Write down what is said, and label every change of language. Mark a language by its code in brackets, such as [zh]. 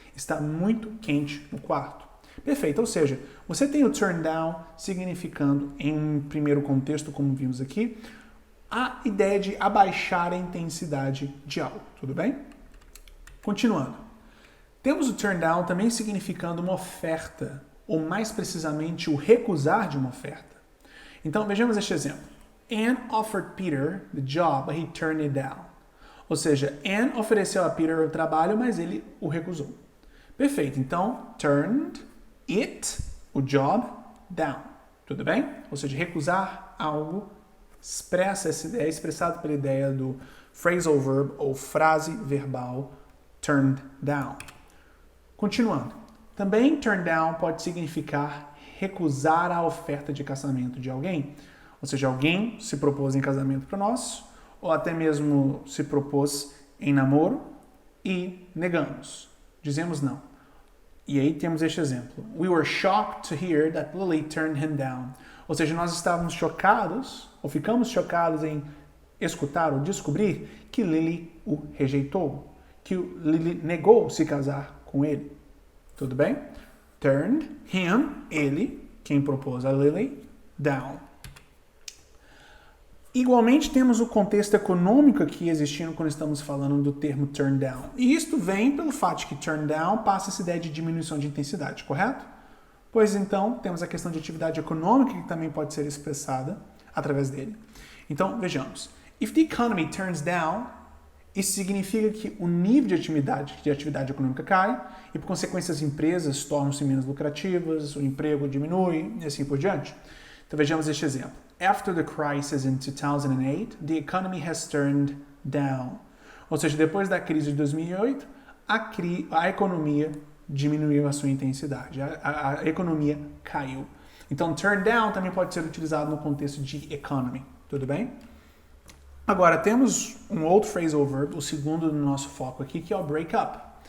[pt] Está muito quente no quarto. Perfeito, ou seja, você tem o turn down significando, em um primeiro contexto, como vimos aqui, a ideia de abaixar a intensidade de algo, tudo bem? Continuando. Temos o turn down também significando uma oferta, ou mais precisamente o recusar de uma oferta. Então, vejamos este exemplo. [en] Anne offered Peter the job, but he turned it down. [pt] Ou seja, Anne ofereceu a Peter o trabalho, mas ele o recusou. Perfeito, então, turned it, o job, down. Tudo bem? Ou seja, recusar algo expressa essa ideia, expressado pela ideia do phrasal verb ou frase verbal turned down. Continuando. Também turn down pode significar recusar a oferta de casamento de alguém. Ou seja, alguém se propôs em casamento para nós, ou até mesmo se propôs em namoro e negamos. Dizemos não. E aí temos este exemplo. [en] We were shocked to hear that Lily turned him down. [pt] Ou seja, nós estávamos chocados, ou ficamos chocados em escutar ou descobrir que Lily o rejeitou, que Lily negou se casar com ele. Tudo bem? Turned him, ele, quem propôs a Lily, down. Igualmente, temos o contexto econômico aqui existindo quando estamos falando do termo turn down. E isto vem pelo fato de que turn down passa essa ideia de diminuição de intensidade, correto? Pois então, temos a questão de atividade econômica que também pode ser expressada através dele. Então, vejamos. [en] If the economy turns down, [pt] isso significa que o nível de atividade econômica cai e, por consequência, as empresas tornam-se menos lucrativas, o emprego diminui e assim por diante. Então, vejamos este exemplo. [en] After the crisis in 2008, the economy has turned down. [pt] Ou seja, depois da crise de 2008, a economia diminuiu a sua intensidade, a economia caiu. Então, turn down também pode ser utilizado no contexto de economy, tudo bem? Agora, temos um outro phrasal verb, o segundo do nosso foco aqui, que é o break up.